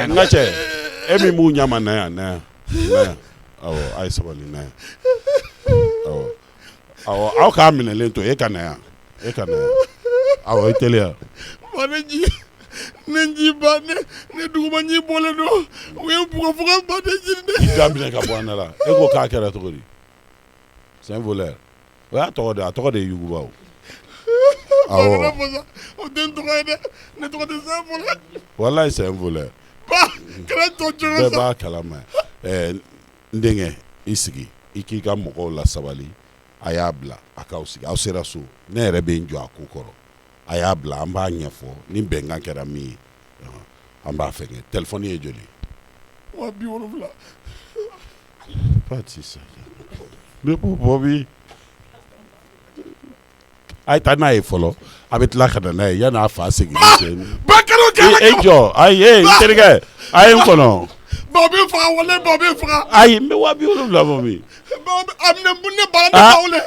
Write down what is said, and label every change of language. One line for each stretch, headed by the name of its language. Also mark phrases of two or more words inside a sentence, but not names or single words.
Bambara: n ka cɛ e min b'u ɲama na yan awɔ a ye sabali na yan awɔ aw k'a minɛlen to e ka na yan awɔ i teliya ne ji ba ne duguma ji bɔlen don u ye bugofuga ba de jiri de i k'a minɛ ka bɔ an da la e ko k'a kɛra cogo di
French: c'est un voleur
Bambara: o y'a tɔgɔ de a tɔgɔ de ye Yuguba o awɔ o den tɔgɔ ye dɛ ne tɔgɔ tɛ
French: c'est un voleur wallahi c'est un voleur
Bambara: ba kɛra tɔ cogo bɛɛ b'a kalama n denkɛ i sigi i k'i ka mɔgɔw la sabali a y'a bila a k'aw sigi aw sera so ne yɛrɛ bɛ n jɔ a ko kɔrɔ a y'a bila an b'a ɲɛfɔ ni bɛnkan kɛra min ye an b'a fɛngɛ téléphone ye joli 70,000
French: pas de ça
Bambara: ne ko Bobi a ye taa n'a ye fɔlɔ a bɛ tila ka na n'a ye yan'a fa segin ba kɛra o kɛra e jɔ ayi n terikɛ a ye n kɔnɔ Bobi faga wale Bobi faga ayi n bɛ 70,000 bɔ min ne baara ne faga wale